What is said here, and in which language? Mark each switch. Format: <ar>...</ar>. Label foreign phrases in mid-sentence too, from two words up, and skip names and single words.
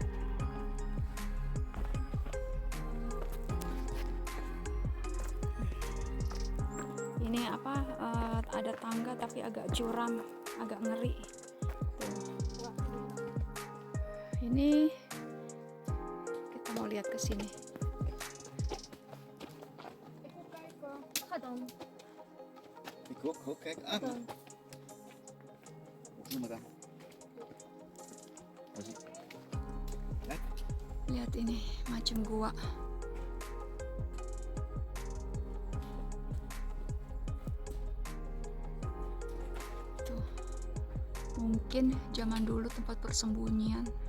<id>Ini ada tangga tapi agak curam, agak ngeri. Tuh. Ini kita mau lihat ke sini.</id> <nl>Kijk aan. Noem maar dan.</nl> <id>Lihat ini macam gua. Tuh. Mungkin zaman dulu tempat persembunyian.</id>